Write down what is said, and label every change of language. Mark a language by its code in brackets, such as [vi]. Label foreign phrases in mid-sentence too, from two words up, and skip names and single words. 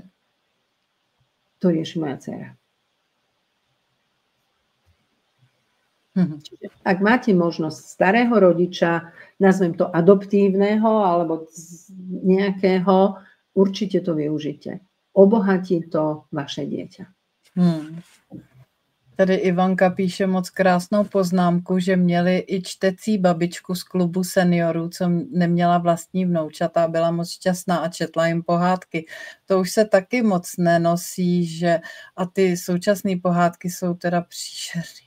[sk] To rieši moja dcera. Čiže ak máte možnosť starého rodiča, nazvem to adoptívneho alebo nejakého, určite to využite. Obohatí to vaše dieťa. [cs] Tady Ivanka píše moc krásnou poznámku, že měli i čtecí babičku z klubu seniorů, co neměla vlastní vnoučata, byla moc šťastná a četla jim pohádky. To už se taky moc nenosí, že a ty současné pohádky jsou teda příšerný.